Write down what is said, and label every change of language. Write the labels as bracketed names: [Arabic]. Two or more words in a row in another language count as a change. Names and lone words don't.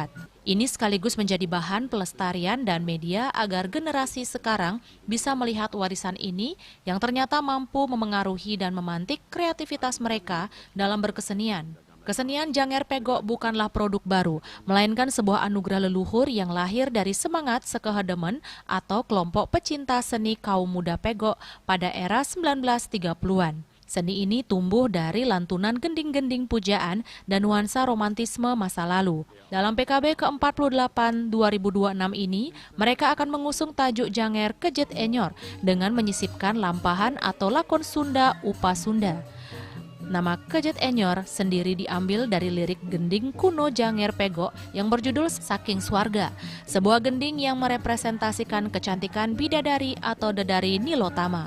[Indonesian] Ini sekaligus menjadi bahan pelestarian dan media agar generasi sekarang bisa melihat warisan ini yang ternyata mampu memengaruhi dan memantik kreativitas mereka dalam berkesenian. Kesenian Janger Pegok bukanlah produk baru, melainkan sebuah anugerah leluhur yang lahir dari semangat Sekehedemen atau kelompok pecinta seni kaum muda Pegok pada era 1930-an. Seni ini tumbuh dari lantunan gending-gending pujaan dan nuansa romantisme masa lalu. Dalam PKB ke-48 2026 ini, mereka akan mengusung tajuk Janger Kejet Enyor dengan menyisipkan lampahan atau lakon Sunda Upa Sunda. Nama Kejet Enyor sendiri diambil dari lirik gending kuno Janger Pegok yang berjudul Saking Swarga, sebuah gending yang merepresentasikan kecantikan bidadari atau dedari Nilotama.